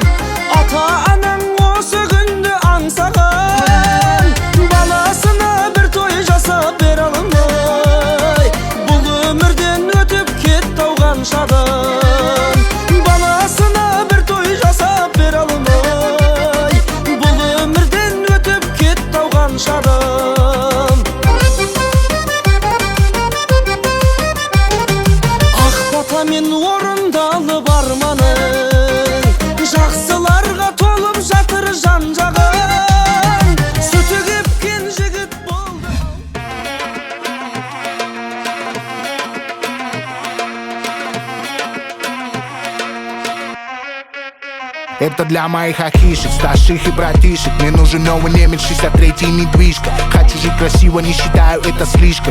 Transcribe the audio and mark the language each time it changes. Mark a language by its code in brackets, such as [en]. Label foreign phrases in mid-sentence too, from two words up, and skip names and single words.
[kk] ата анаң осы күнді аңсаған баласына бір той жасап бере алмай бұл өмірден өтіп кетті ау қаншадан баласына бір той жасап бере алмай бұл өмірден өтіп кетті ау қаншадан ақ батамен орындалып арманың жақсыларға толып жатыр жан жағың сүті кепкен жігіт болды. [ru] Это для моих ахишек, старших и братишек. Мне нужен новый немец, 63-й недвижка. Хочу жить красиво, не считаю это слишком.